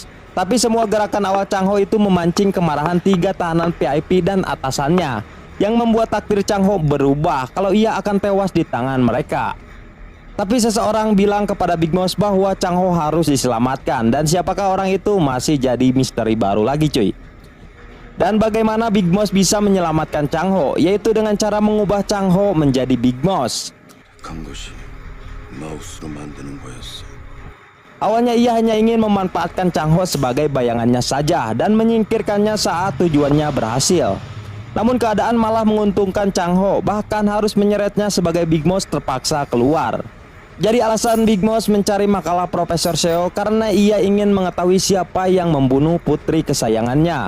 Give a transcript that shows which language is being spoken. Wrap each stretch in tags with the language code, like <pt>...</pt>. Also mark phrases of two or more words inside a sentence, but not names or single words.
<id>Tapi semua gerakan awal Chang Ho itu memancing kemarahan 3 tahanan VIP dan atasannya, yang membuat takdir Chang Ho berubah kalau ia akan tewas di tangan mereka. Tapi seseorang bilang kepada Big Boss bahwa Chang Ho harus diselamatkan, dan siapakah orang itu masih jadi misteri baru lagi cuy. Dan bagaimana Big Boss bisa menyelamatkan Chang Ho, yaitu dengan cara mengubah Chang Ho menjadi Big Boss.</id> <ko>간 것이 마우스로 만드는 거였어.</ko> <id>Awalnya ia hanya ingin memanfaatkan Chang Ho sebagai bayangannya saja dan menyingkirkannya saat tujuannya berhasil. Namun keadaan malah menguntungkan Chang Ho, bahkan harus menyeretnya sebagai Big Boss terpaksa keluar. Jadi alasan Big Boss mencari makalah Profesor Seo karena ia ingin mengetahui siapa yang membunuh putri kesayangannya.</id>